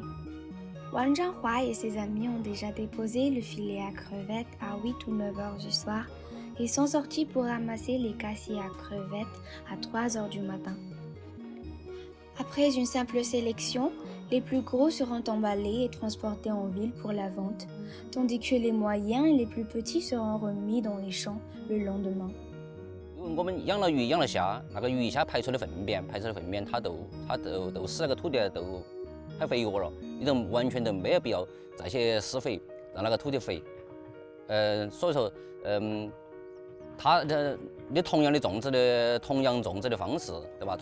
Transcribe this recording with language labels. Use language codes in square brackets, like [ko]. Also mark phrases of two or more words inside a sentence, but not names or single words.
[fr] Wang Zhanghua et ses amis ont déjà déposé le filet à crevettes à 8 ou 9 heures du soir et sont sortis pour ramasser les cassiers à crevettes à 3 heures du matin. Après une simple sélection, les plus gros seront emballés et transportés en ville pour la vente, tandis que les moyens et les plus petits seront remis dans les champs le lendemain. [zh] 因为我们养了鱼养了虾，那个鱼虾排出的粪便，它都使那个土地都很肥沃了，你都完全都没有必要再去施肥，让那个土地肥。所以说，你同样种植的方式，对吧？